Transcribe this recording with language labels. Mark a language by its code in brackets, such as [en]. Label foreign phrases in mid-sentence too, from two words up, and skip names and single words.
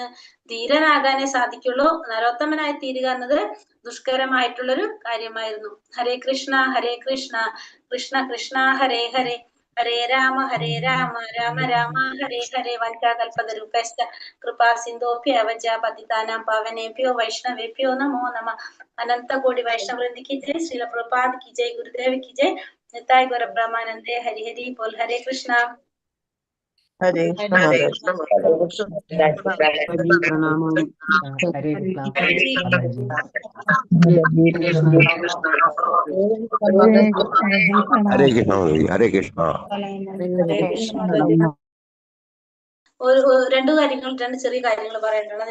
[ml] ധീരനാകാനേ സാധിക്കുള്ളൂ. നരോത്തമനായി തീരുക എന്നത് ദുഷ്കരമായിട്ടുള്ളൊരു കാര്യമായിരുന്നു. [sa] ഹരേ കൃഷ്ണ കൃഷ്ണ കൃഷ്ണ ഹരേ ഹരേ ഹരേ രാമ രാമ രാമ ഹരേ ഹരേ. വഞ്ചാകൽപതരുപശ്ച കൃപാ സിന്ധോഭ്യവച പതിതാനാം പാവനേഭ്യോ വൈഷ്ണവേഭ്യോ നമോ നമഃ. [hi] अनंत कोटि वैष्णव वृंद की जय, श्रील प्रभुपाद की जय, गुरुदेव की जय, निताय गौर ब्रह्मानंदे। हरि हरि बोल। हरे कृष्णा। [sa] ഹരേ കൃഷ്ണ മാതാജി. [ml] പ്രണാമം. [sa] ഹരേ കൃഷ്ണ മാതാജി. ഹരേ കൃഷ്ണ ഹരേ കൃഷ്ണ. [ml] രണ്ട് ചെറിയ കാര്യങ്ങൾ പറയേണ്ടതാണ്.